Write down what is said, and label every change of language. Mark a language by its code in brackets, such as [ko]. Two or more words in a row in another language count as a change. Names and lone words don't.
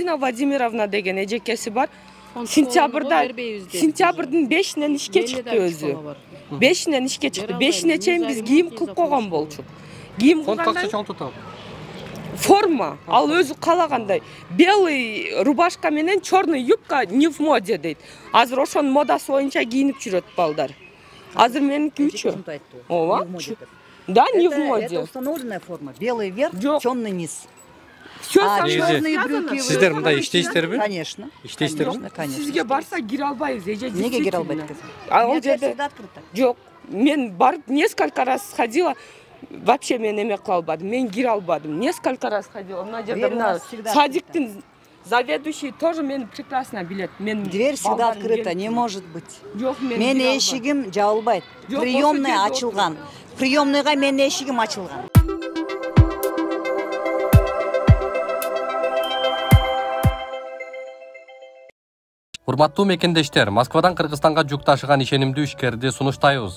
[ky] Валентина Владимировна деген эжекеси бар. сентябрдын 5-инен ишке чыкты өзү. 5-инен ишке чыкты. 5-ине чейин биз кийим кылып койгон болчук. Кийим кылганда форма, ал өзү калагандай. [ru] Белый рубашка менен черный юбка не в моде дейт. [ky] Азыр ошонун модасы боюнча кийинип жүрөт балдар. Азыр меникичи. Ооба. Да, [ru] не в моде. Это установленная форма. Белый верх, темный низ. Все черные брюки. [ky] Сиздер мындай иштейсиздерби? [ru] Конечно. [ky] Иштейсиздерби? Сизге барса кире албайбыз. Неге кире албайт? Ал жерде жок. Мен барып [ru] несколько раз ходила. [ky] Вообще мен эме кыла албадым. Мен кире албадым. [ru] Несколько раз ходила. [ky] Мына жерде мына садиктин заведующий тоже мени прекрасно билет. [ru] Дверь всегда открыта, не может быть. [ky] Мен эшигим жабылбайт. Приемная ачылган. Приемныйга менин эшигим ачылган. Урматтуу мекендештер, Москвадан Кыргызстанга жүк ташыган ишенимдүү ишкерди сунуштайбыз.